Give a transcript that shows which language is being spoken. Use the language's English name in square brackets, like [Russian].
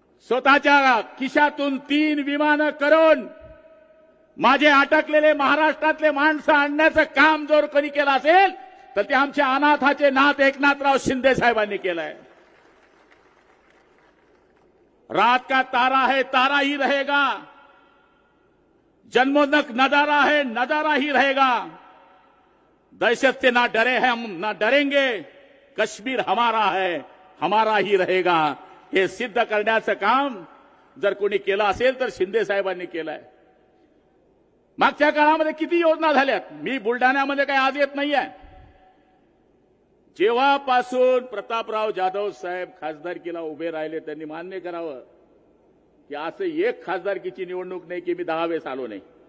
[Marathi] स्वतःच्या खिशातून 3 विमानं करून माझे अटकलेले महाराष्ट्रातले माणसं आणण्याचं काम जर कोणी केलं असेल तर ते आमच्या अनाथाचे नाथ एकनाथराव शिंदे साहेबांनी केलंय. [Hindi] रात का तारा है तारा ही रहेगा, जन्मोन्नत नजारा है नजारा ही रहेगा, दहशत से ना डरे हैं हम ना डरेंगे, कश्मीर हमारा है हमारा ही रहेगा. [Marathi] हे सिद्ध करण्याचं काम जर कोणी केलं असेल तर शिंदे साहेबांनी केलंय. मागच्या काळामध्ये किती योजना झाल्यात. मी बुलढाण्यामध्ये काही आज येत नाहीये. जेव्हापासून प्रतापराव जाधव साहेब खासदारकीला उभे राहिले त्यांनी मान्य करावं की असं एक खासदारकीची निवडणूक नाही की मी 10 वेळेस आलो नाही.